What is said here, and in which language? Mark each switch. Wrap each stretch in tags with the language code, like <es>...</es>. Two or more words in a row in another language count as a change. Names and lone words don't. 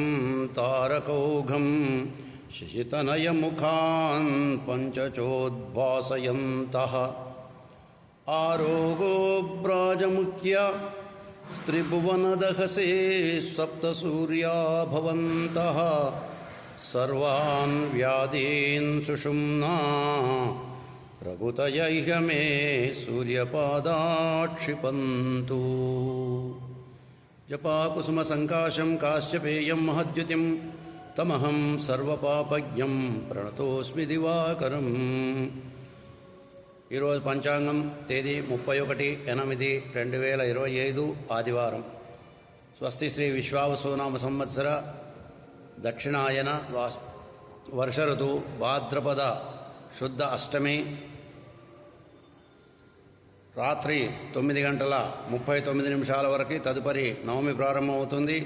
<sa>तारकौघं शिशितनयमुखान् पञ्चचोद्भासयन्तः आरोगो ब्राजमुख्य स्त्रिभुवनदहसे सप्तसूर्या भवन्तः सर्वान् व्याधीन् सुषुम्ना प्रभुतय इह मे सूर्यपादाक्षिपन्तु। जपाकुसुमसङ्काशं काश्यपेयं महद्युतिं तमहं सर्वपापज्ञं प्रणतोऽस्मि दिवाकरम्।</sa> <te>ఈరోజు పంచాంగం తేదీ 31/8/2025 ఆదివారం. స్వస్తి శ్రీ విశ్వావసునామ సంవత్సర దక్షిణాయన వర్ష ఋతువు భాద్రపద శుద్ధ అష్టమి రాత్రి 9:39 వరకు తదుపరి నవమి ప్రారంభమవుతుంది.</te>